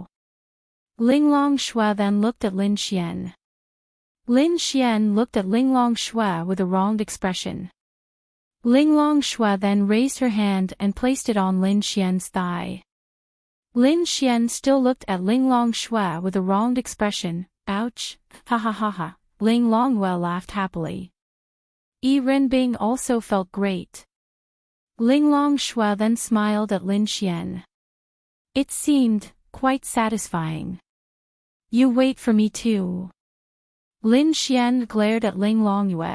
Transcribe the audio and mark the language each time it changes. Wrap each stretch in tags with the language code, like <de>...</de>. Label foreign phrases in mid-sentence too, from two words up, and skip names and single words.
<en>Linglong Shui then looked at Lin Xian. Lin Xian looked at Linglong Shui with a wronged expression. Linglong Shui then raised her hand and placed it on Lin Xian's thigh. Lin Xian still looked at Linglong Shui with a wronged expression. Ouch, ha ha ha ha. Ling Longyue laughed happily. Yiren Bing also felt great. Linglong Shui then smiled at Lin Xian. It seemed quite satisfying. You wait for me too. Lin Xian glared at Ling Longyue.</en>